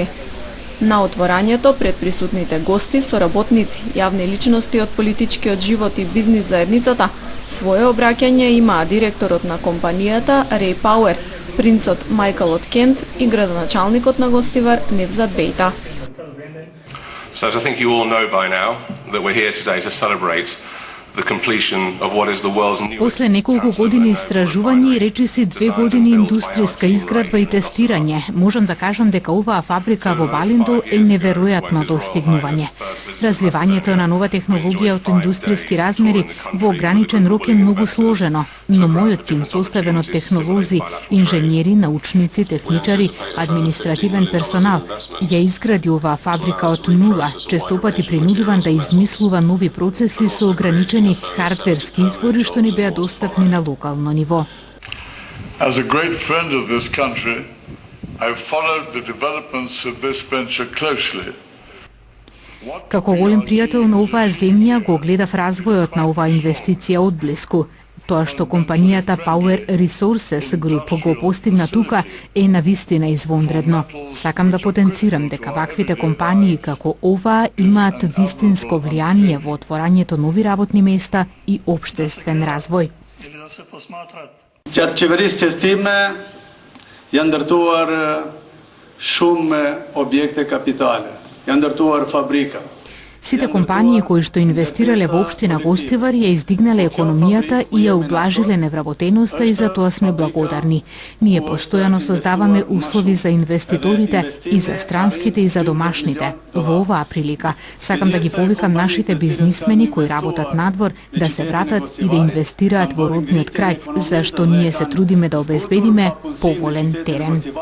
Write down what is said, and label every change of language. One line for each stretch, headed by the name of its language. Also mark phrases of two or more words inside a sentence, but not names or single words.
Macedonian: На отворањето пред присутните гости, соработници, јавни личности од политичкиот живот и бизнис заедницата, свое обраќање имаа директорот на компанијата Рей Пауер, принцот Мајкл од Кент и градоначалникот на Гостивар Невзат Бејта.
English: So as I think you all know by now that we're here today to celebrate the completion of what is the world's newest.
Macedonian: После неколку години истражување и речиси 2 години индустријска изградба и тестирање, можам да кажам дека оваа фабрика во Балиндол е неверојатно достигнување. Развивањето на нова технологија од индустријски размери во ограничен рок е многу сложено, но мојот тим, составен од технолози, инженери, научници, техничари, административен персонал, ја изгради оваа фабрика од нула, честопати принудуван да измислува нови процеси со ограничени хардверски избори што не беа достапни на локално ниво.
English: As a great friend of this country, I followed the developments of this venture closely.
Macedonian: Како голем пријател на оваа земја го гледав развојот на оваа инвестиција одблиску. Тоа што компанијата Power Resources Group го постигна тука е навистина извонредно. Сакам да потенцирам дека ваквите компании како оваа имаат вистинско влијание во отворањето нови работни места и општествен развој.
Albanian: Gjatë qeverisjes time janë ndërtuar shumë objekte kapitale, janë ndërtuar fabrika.
Macedonian: Сите компании кои што инвестирале во општина Гостивар ја издигнале економијата и ја ублажиле невработеноста и за тоа сме благодарни. Ние постојано создаваме услови за инвеститорите и за странските и за домашните. Во оваа прилика сакам да ги повикам нашите бизнисмени кои работат надвор да се вратат и да инвестираат во родниот крај, зашто ние се трудиме да обезбедиме поволен терен.